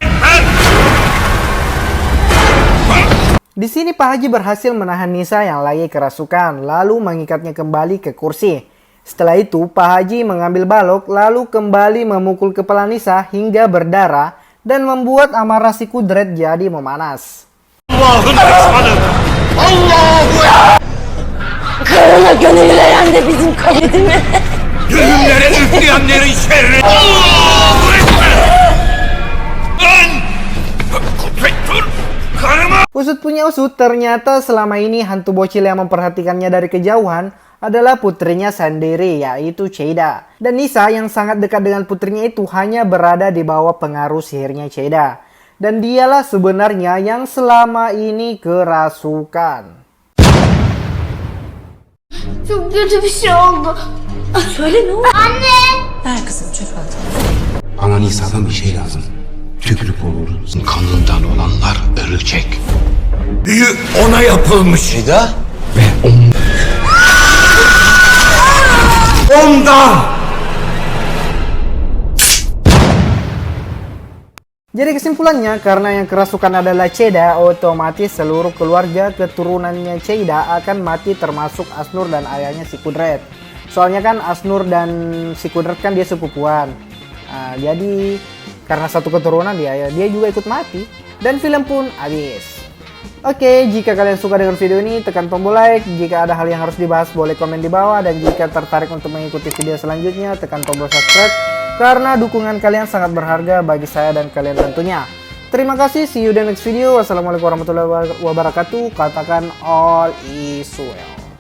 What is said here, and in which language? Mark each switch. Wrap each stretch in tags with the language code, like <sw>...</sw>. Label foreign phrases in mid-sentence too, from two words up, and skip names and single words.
<id>Di sini Pak Haji berhasil menahan Nisa yang lagi kerasukan, lalu mengikatnya kembali ke kursi. Setelah itu, Pak Haji mengambil balok, lalu kembali memukul kepala Nisa hingga berdarah dan membuat amarah si Kudret jadi memanas.</id> <tr>Karına gönül veren de bizim kaderimiz. Ölümlere üfleyenlerin şerri. Allahu Ekber! Lan! Kudret dur! Karıma!</tr> <id>Usut punya usut, ternyata selama ini hantu bocil yang memperhatikannya dari kejauhan adalah putrinya sendiri, yaitu Cheida. Dan Nisa yang sangat dekat dengan putrinya itu hanya berada di bawah pengaruh sihirnya Cheida. Dan dialah sebenarnya yang selama ini kerasukan.</id> <tr>Çok kötü bir şey oldu. Söyle ne oldu? Anne! Ver kızım çöp at. Bana Nisa'dan bir şey lazım. Tükrük olur. Kanından olanlar ölecek. Büyü ona yapılmış. Şeyda? Ve ondan!</tr> <id>Jadi kesimpulannya, karena yang kerasukan adalah Cheida, otomatis seluruh keluarga keturunannya Cheida akan mati termasuk Asnur dan ayahnya si Kudret. Soalnya kan Asnur dan si Kudret kan dia sepupuan. Jadi karena satu keturunan dia juga ikut mati. Dan film pun habis. Oke, jika kalian suka dengan video ini, tekan tombol like. Jika ada hal yang harus dibahas, boleh komen di bawah. Dan jika tertarik untuk mengikuti video selanjutnya, tekan tombol subscribe. Karena dukungan kalian sangat berharga bagi saya dan kalian tentunya. Terima kasih,</id> <en>see you di next video.</en> <ar>والسلام عليكم ورحمة الله وبركاته.</ar> <id>Katakan</id> <en>all is well.</en>